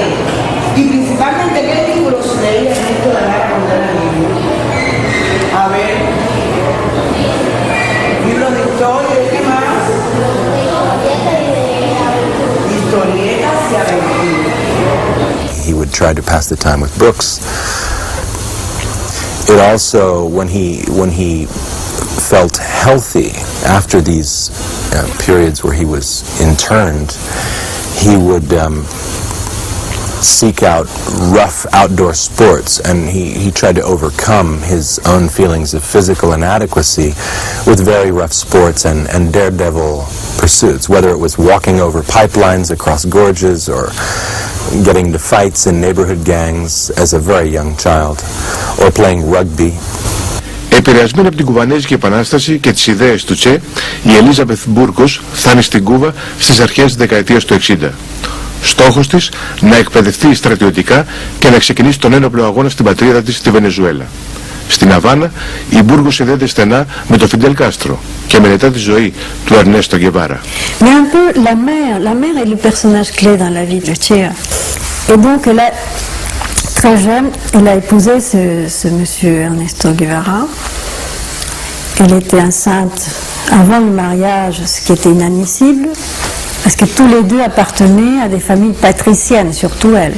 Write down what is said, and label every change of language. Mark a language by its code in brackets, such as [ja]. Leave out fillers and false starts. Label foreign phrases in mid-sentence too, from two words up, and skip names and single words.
[es] Y principalmente, ¿qué libros leía Ernesto Guevara cuando era niño? A ver. Libros de historia, ¿y qué más? Historietas y aventuras. [en] He would try to pass the time with books. It also, when he felt healthy after these periods where he was interned, he would seek out rough outdoor sports, and he tried to overcome his own feelings of physical inadequacy with very rough sports and daredevil pursuits, whether it was walking over pipelines across gorges or getting into fights in neighborhood gangs as a very young child, or playing rugby. [el] Επηρεασμένη από την Κουβανέζικη Επανάσταση και τις ιδέες του Τσε, η Ελίζαμπεθ Μπούρκος φτάνει στην Κούβα στις αρχές της δεκαετίας του 60. Στόχος της να εκπαιδευτεί στρατιωτικά και να ξεκινήσει τον ένοπλο αγώνα στην πατρίδα της, στη Βενεζουέλα. Στην Αβάνα, η Μπούρκος συνδέεται στενά με τον Φιντελ Κάστρο και μελετά τη ζωή του Ερνέστο Γκεβάρα. [fr] Mais un peu la mère est le personnage clé dans la vie de Che. Et donc là, très jeune, elle a épousé ce monsieur Ernesto Guevara. Elle était enceinte avant le mariage, ce qui était inadmissible, parce que tous les deux appartenaient à des familles patriciennes, surtout elle.